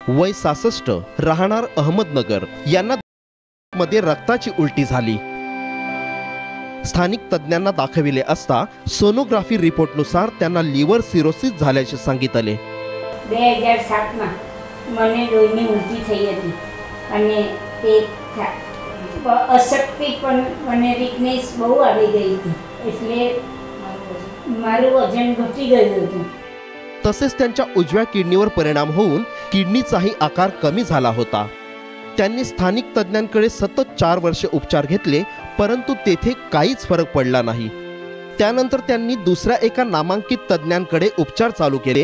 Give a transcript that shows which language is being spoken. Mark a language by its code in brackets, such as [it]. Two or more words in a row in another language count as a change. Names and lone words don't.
[mr] वय 66, राहणार अहमदनगर यांना मध्ये रक्ताची उलटी झाली। स्थानिक तज्ञांना दाखविले असता सोनोग्राफी रिपोर्टनुसार त्यांना [en] liver cirrhosis [mr] झाल्याचे सांगितले आले। [gu] 2007 માં મને લોહીની ઉલટી થઈ હતી અને તે અશક્તિ પણ મને વીકનેસ બહુ આવી ગઈ હતી, એટલે મારું વજન ઘટી ગયું હતું। [mr] तसेच त्यांच्या उजव्या किडनीवर परिणाम होऊन किडनीचाही आकार कमी झाला होता। त्यांनी स्थानिक तज्ञांकडे सतत 4 वर्षे उपचार घेतले, परंतु तेथे काहीच फरक पडला नाही। त्यानंतर त्यांनी दुसऱ्या एका नामांकित तज्ञांकडे उपचार चालू केले।